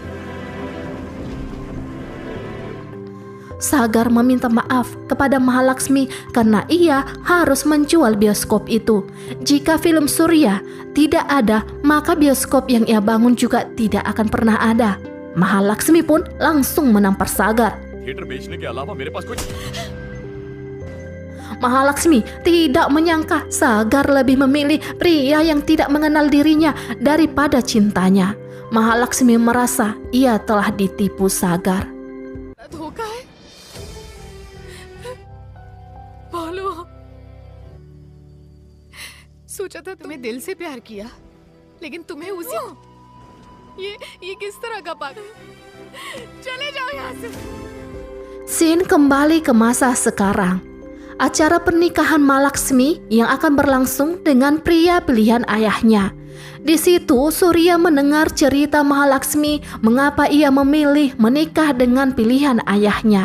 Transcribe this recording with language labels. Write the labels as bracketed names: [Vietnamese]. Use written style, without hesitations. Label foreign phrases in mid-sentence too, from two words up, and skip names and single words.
[Indonesian] Sagar meminta maaf kepada Mahalaksmi karena ia harus menjual bioskop itu. Jika film Surya tidak ada, maka bioskop yang ia bangun juga tidak akan pernah ada. Mahalaksmi pun langsung menampar Sagar. [Hindi] थिएटर बेचने के अलावा मेरे पास कुछ [Indonesian] Mahalaksmi tidak menyangka Sagar lebih memilih pria yang tidak mengenal dirinya daripada cintanya. Mahalaksmi merasa ia telah ditipu Sagar. [Hindi] धोखा है बोलो सोचा था तुम्हें दिल से प्यार किया लेकिन तुम्हें उसी ये किस तरह का पागल चले जाओ यहाँ से [Indonesian] Scene kembali ke masa sekarang. Acara pernikahan Mahalaksmi yang akan berlangsung dengan pria pilihan ayahnya. Di situ Surya mendengar cerita Mahalaksmi mengapa ia memilih menikah dengan pilihan ayahnya.